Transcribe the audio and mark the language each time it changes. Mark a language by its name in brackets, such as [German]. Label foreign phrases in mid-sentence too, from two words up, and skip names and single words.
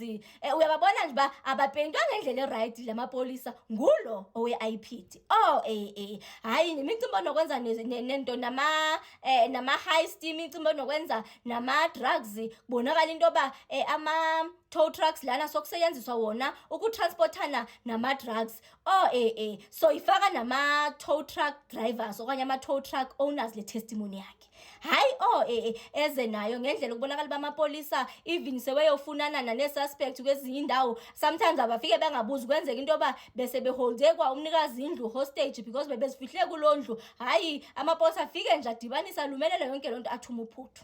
[Xhosa] Uyababona nje uba abapeyintwa ngendlela eright lamapolisa ngulo owe-IPD. Hayi nemicimbi onokwenza nento nama-heist, imicimbi onokwenza nama-drugs, kubonakala into yoba ama- [English] tow trucks [Xhosa] lana sokusetyenziswa wona ukutransportana nama-drugs. So ifaka nama- [English] tow truck drivers [Xhosa] okanye ama- [English] tow truck owners [Xhosa] le testimony yakhe. Hayi eze nayo ngendlela ukubonakala uba amapolisa even seweyofunana nane-suspect kwezinye indawo, sometimes abafike bengabuzi kwenzeka into yoba besebeholde kwa umnikazi indlu hostage because bebezifihle kuloo ndlu. Hayi amapolisa afike nje adibanisa lumelele yonke loo nto athuma uphuthu.